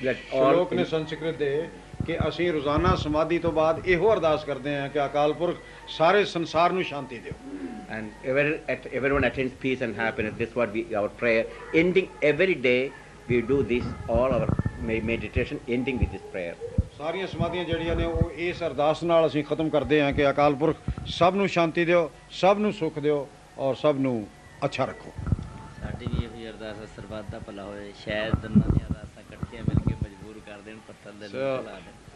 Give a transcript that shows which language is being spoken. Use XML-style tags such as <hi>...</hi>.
<pa>ਸ਼ਲੋਕ ਨੇ ਸੰਸਕ੍ਰਿਤ ਦੇ ਕਿ ਅਸੀਂ ਰੋਜ਼ਾਨਾ ਸਮਾਧੀ ਤੋਂ ਬਾਅਦ ਇਹੋ ਅਰਦਾਸ ਕਰਦੇ ਹਾਂ ਕਿ ਅਕਾਲ ਪੁਰਖ ਸਾਰੇ ਸੰਸਾਰ ਨੂੰ ਸ਼ਾਂਤੀ ਦਿਓ।</pa> <en>And everyone attains peace and happiness. This is what our prayer. Ending every day, we do this, all our meditation, ending with this prayer.</en> <pa>ਸਾਰੀਆਂ ਸਮਾਧੀਆਂ ਜਿਹੜੀਆਂ ਨੇ ਉਹ ਇਸ ਅਰਦਾਸ ਨਾਲ ਅਸੀਂ ਖਤਮ ਕਰਦੇ ਹਾਂ ਕਿ ਅਕਾਲ ਪੁਰਖ ਸਭ ਨੂੰ ਸ਼ਾਂਤੀ ਦਿਓ, ਸਭ ਨੂੰ ਸੁੱਖ ਦਿਓ ਔਰ ਸਭ ਨੂੰ ਅੱਛਾ ਰੱਖੋ। ਸਾਡੀ ਵੀ ਇਹੋ ਅਰਦਾਸ ਹੈ, ਸਰਬੱਤ ਦਾ ਭਲਾ ਹੋਏ। ਸ਼ਾਇਦ ਦੋਨਾਂ ਦੀਆਂ ਅਰਦਾਸਾਂ ਇਕੱਠੀਆਂ ਮਿਲ ਕੇ ਮਜਬੂਰ ਕਰ ਦੇਣ, ਪੱਥਰ ਦੇ ਨਾਲ ਲਾ ਦੇਣ।</pa>